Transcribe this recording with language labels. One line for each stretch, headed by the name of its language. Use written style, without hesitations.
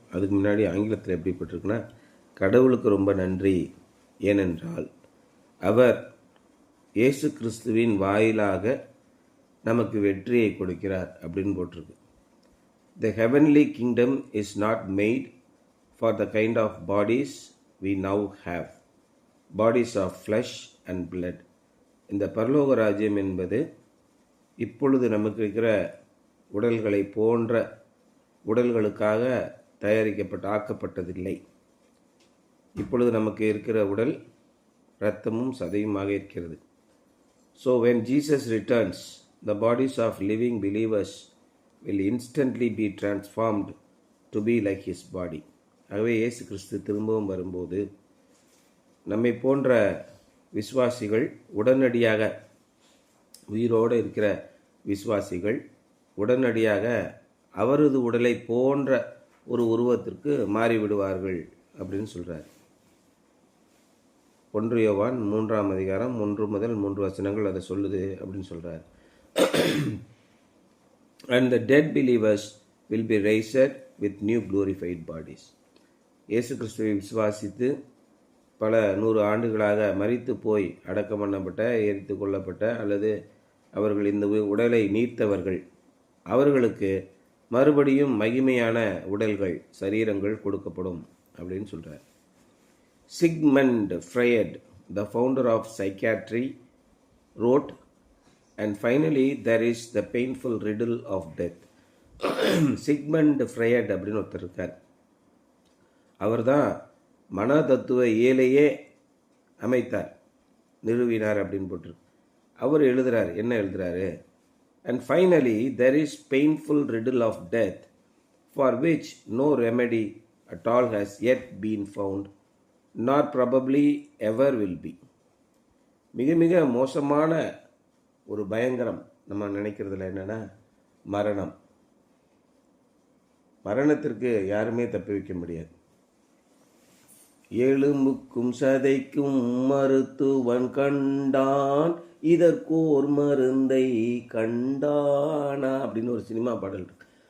Tamil: அதுக்கு முன்னாடி ஆங்கிலத்தில் எப்படி போட்டிருக்குன்னா, கடவுளுக்கு ரொம்ப நன்றி, ஏனென்றால் அவர் இயேசு கிறிஸ்துவின் வாயிலாக நமக்கு வெற்றியை கொடுக்கிறார் அப்படின்னு போட்டிருக்கு.
English: The heavenly kingdom is not made for the kind of bodies we now have, bodies of flesh and blood.
Tamil: இந்த பரலோக ராஜ்யம் என்பது இப்பொழுது நமக்கு இருக்கிற உடல்களை போன்ற உடல்களுக்காக ஆக்கப்பட்டதில்லை. இப்பொழுது நமக்கு இருக்கிற உடல் இரத்தமும் சதையுமாக இருக்கிறது.
English: So when Jesus returns, the bodies of living believers will instantly be transformed to be like his body.
Tamil: ஆகவே இயேசு கிறிஸ்து திரும்பவும் வரும்போது நம்மை போன்ற விசுவாசிகள் உடனடியாக, உயிரோடு இருக்கிற விசுவாசிகள் உடனடியாக அவரது உடலை போன்ற ஒரு உருவத்திற்கு மாறிவிடுவார்கள் அப்படின்னு சொல்கிறார். 1 யோவான் 3ஆம் அதிகாரம் 1 முதல் 3 வசனங்கள் அதை சொல்லுது அப்படின்னு சொல்கிறார்.
English: And the dead believers will be raised with new glorified bodies.
Tamil: இயேசு கிறிஸ்துவை விசுவாசித்து பல 100 ஆண்டுகளாக மரித்து போய் அடக்கம் பண்ணப்பட்ட, எரித்து கொள்ளப்பட்ட அல்லது அவர்கள் இந்த உடலை நீர்த்தவர்கள், அவர்களுக்கு மறுபடியும் மகிமையான உடல்கள், சரீரங்கள் கொடுக்கப்படும் அப்படின்னு சொல்கிறார்.
English: Sigmund Freud, the founder of psychiatry, wrote, and finally there is the painful riddle of death.
Tamil: Sigmund Freud அப்படின்னு ஒருத்தர் இருக்கார். அவர் தான் மன தத்துவ இயலையே அமைத்தார், நிறுவினார் அப்படின்னு போட்டிருக்கு. அவர் எழுதுறார், என்ன எழுதுறாரு?
English: And finally there is painful riddle of death, for which no remedy at all has yet been found, nor probably ever will be.
Tamil: மிக மிக மோசமான ஒரு பயங்கரம் நம்ம நினைக்கிறதுல என்னன்னா மரணம். மரணத்திற்கு யாருமே தப்பி வைக்க முடியாது. எலும்புக்கும் சதைக்கும் மருத்துவன் கண்டான், இதற்கோர் மருந்தை கண்டானா அப்படின்னு ஒரு சினிமா பாடல் இருக்கு.